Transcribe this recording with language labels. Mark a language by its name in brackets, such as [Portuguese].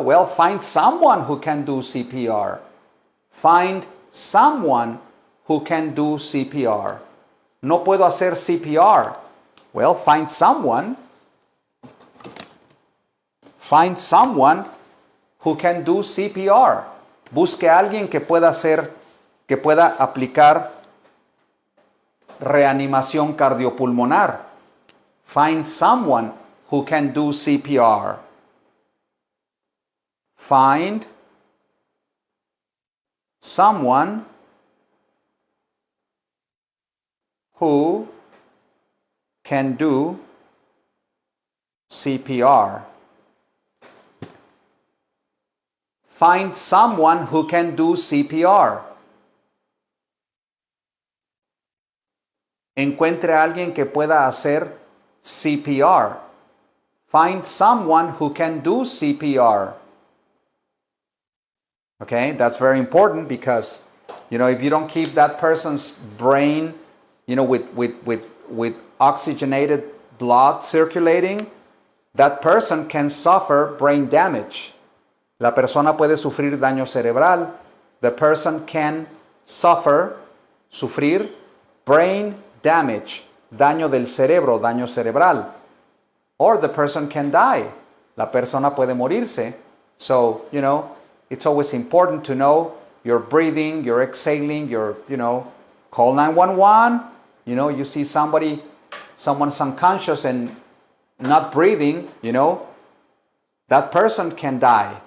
[English] Well, find someone who can do CPR. Find someone who can do CPR. [Spanish] No puedo hacer CPR. [English] Well, find someone. Find someone who can do CPR. [Spanish] Busque a alguien que pueda aplicar reanimación cardiopulmonar. [English] Find someone who can do CPR. Find someone who can do CPR. Find someone who can do CPR. [Spanish] Encuentre a alguien que pueda hacer CPR. [English] Find someone who can do CPR. Okay, that's very important because, if you don't keep that person's brain, with oxygenated blood circulating, that person can suffer brain damage. [Spanish] La persona puede sufrir daño cerebral. [English] The person can [Spanish] sufrir [English] brain damage, [Spanish] daño del cerebro, daño cerebral. [English] Or the person can die. [Spanish] La persona puede morirse. [English] So, it's always important to know your breathing, your exhaling, call 911. You see someone's unconscious and not breathing, that person can die.